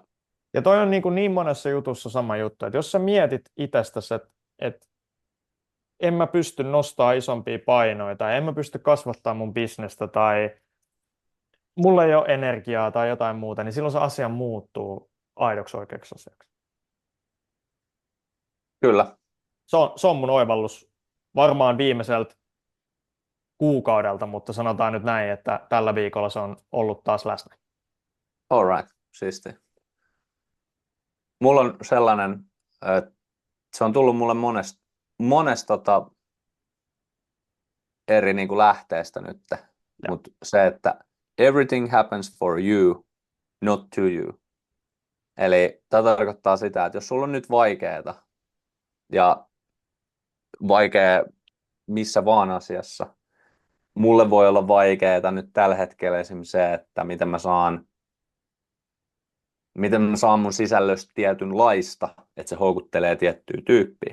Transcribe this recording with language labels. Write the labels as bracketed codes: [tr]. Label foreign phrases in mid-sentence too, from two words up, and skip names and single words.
[fi] Ja toi on niin monessa jutussa sama juttu, että jos sä mietit itsestäsi, että en mä pysty nostamaan isompia painoja tai en mä pysty kasvattaa mun bisnestä tai mulla ei ole energiaa tai jotain muuta, niin silloin se asia muuttuu aidoksi oikeaksi asiaksi. Kyllä. Se on mun oivallus varmaan viimeiseltä kuukaudelta, mutta sanotaan nyt näin, että tällä viikolla se on ollut taas läsnä. [en] All right, [fi] siisti. Mulla on sellainen, että se on tullut mulle monesta eri niin kuin lähteestä nyt. Ja, mutta se, että [en] everything happens for you, not to you. [fi] Eli tämä tarkoittaa sitä, että jos sulla on nyt vaikeaa ja vaikea missä vaan asiassa, mulle voi olla vaikeaa nyt tällä hetkellä esimerkiksi se, että miten mä saan mun sisällöstä tietynlaista, että se houkuttelee tiettyä tyyppiä.